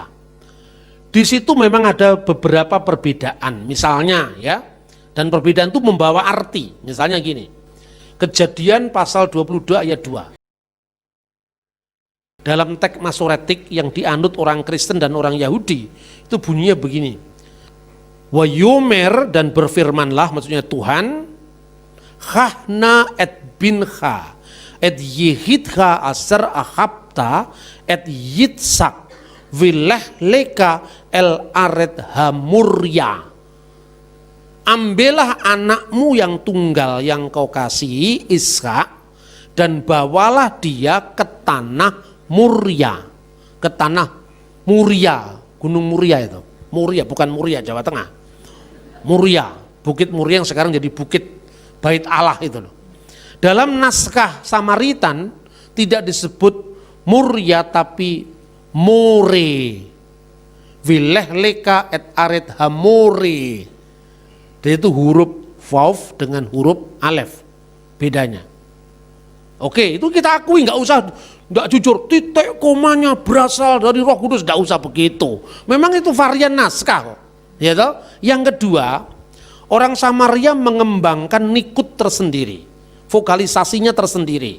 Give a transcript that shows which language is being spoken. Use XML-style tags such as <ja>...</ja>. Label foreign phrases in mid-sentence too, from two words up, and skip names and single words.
<id>Di situ memang ada beberapa perbedaan, misalnya ya, dan perbedaan itu membawa arti. Misalnya gini, Kejadian pasal 22 ayat 2. Dalam teks Masoretik yang dianut orang Kristen dan orang Yahudi, itu bunyinya begini.</id> <he>ויאמר,</he> <id>dan berfirmanlah, maksudnya Tuhan,</id> <he>קח־נא את בנך את יחידך אשר אהבת את יצחק ולך לך אל ארץ המריה.</he> <id>Ambillah anakmu yang tunggal yang kau kasihi, Ishak, dan bawalah dia ke tanah Muria, ke tanah Muria, Gunung Muria itu. Muria, bukan Muria, Jawa Tengah. Muria, Bukit Muria yang sekarang jadi Bukit Bait Allah itu loh. Dalam naskah Samaritan tidak disebut Muria tapi More.</id> <he>ולך לך את ארץ המורה.</he> <id>Dia itu huruf vav dengan huruf alef. Bedanya. Oke, itu kita akui, nggak jujur, titik komanya berasal dari Roh Kudus, nggak usah begitu. Memang itu varian naskah kok. Ya toh? Yang kedua, orang Samaria mengembangkan nikut tersendiri, vokalisasinya tersendiri.</id>